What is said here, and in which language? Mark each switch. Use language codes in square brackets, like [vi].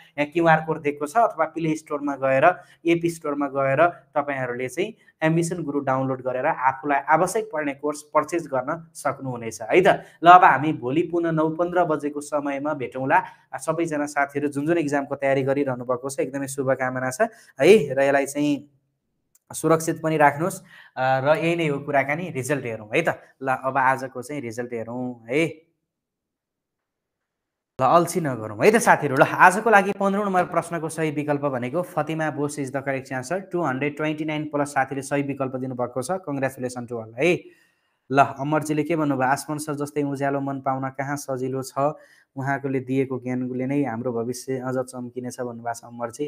[ne] यहाँ QR code दिएको छ, अथवा प्ले स्टोरमा गएर, एप स्टोरमा गएर तपाईँहरूले चाहिँ एम्बिसन गुरु डाउनलोड गरेर आफूलाई आवश्यक पर्ने कोर्स पर्चेज गर्न सक्नुहुनेछ है त। ल अब हामी भोलि पुनः 9:15 बजेको समयमा भेटौँला। सबैजना साथीहरू जुन जुन इक्जामको तयारी गरिरहनु भएको छ, एकदमै शुभकामना छ है। र यसलाई चाहिँ सुरक्षित पनि राख्नुहोस्। र यही नै हो कुराकानी। रिजल्ट हेरौँ है त। ल अब आजको चाहिँ रिजल्ट हेरौँ है। ल अल्छी नगरौँ है त साथीहरू। ल आजको लागि 15 नम्बर प्रश्नको सही विकल्प भनेको Fathima Bose [en] Is the correct answer. [ne] 229 plus साथीले सही विकल्प दिनुभएको छ। [en] congratulation to all [ne] है। ल अमरजीले के भन्नुभयो? आसमान सर जस्तै उज्यालो मन पाउन कहाँ सजिलो छ, उहाँकोले दिएको ज्ञानले नै हाम्रो भविष्य अझ चम्किनेछ भन्नुभएको छ अमरजी।